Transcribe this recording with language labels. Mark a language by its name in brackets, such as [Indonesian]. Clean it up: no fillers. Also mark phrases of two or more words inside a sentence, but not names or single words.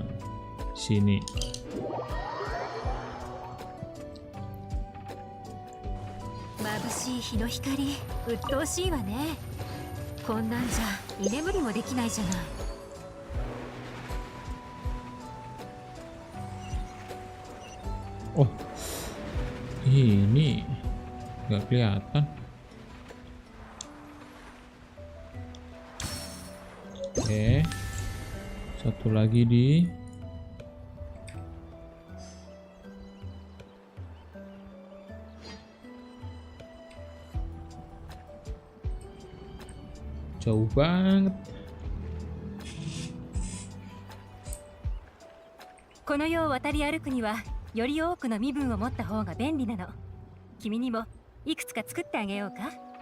[Indonesian] Sini. [Japanese] Mabushii 日の光、鬱陶しいわね。こんなんじゃ居眠りもできないじゃない。 [Indonesian] Oh, ini nggak kelihatan. Oke, satu lagi di jauh banget. [Japanese] この世を渡り歩くにはより多くの身分を持った方が便利なの。君にもいくつか作ってあげようか。